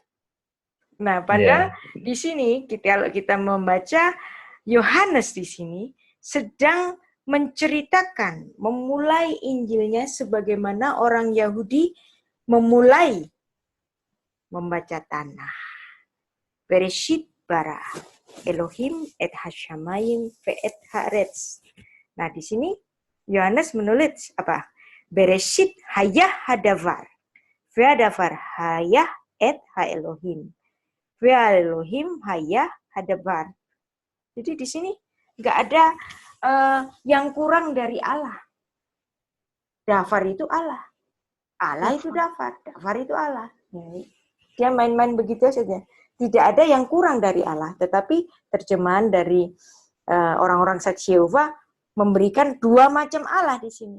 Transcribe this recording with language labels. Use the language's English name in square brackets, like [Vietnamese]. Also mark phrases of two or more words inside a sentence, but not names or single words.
[Indonesian] Nah, padahal di sini kalau kita membaca Yohanes di sini sedang menceritakan, memulai Injilnya sebagaimana orang Yahudi memulai membaca tanah. [Hebrew] בראשית ברא אלוהים את השמים ואת הארץ. [Indonesian] Nah, di sini Yohanes menulis apa? [Hebrew] בראשית היה הדבר. והדבר היה את האלוהים. ואלוהים היה הדבר. [Indonesian] Jadi di sini nggak ada yang kurang dari Allah. Davar itu Allah. Allah itu Davar. Davar itu Allah. Dia main-main begitu saja. Tidak ada yang kurang dari Allah. Tetapi terjemahan dari orang-orang saksi Yehova memberikan 2 macam Allah di sini.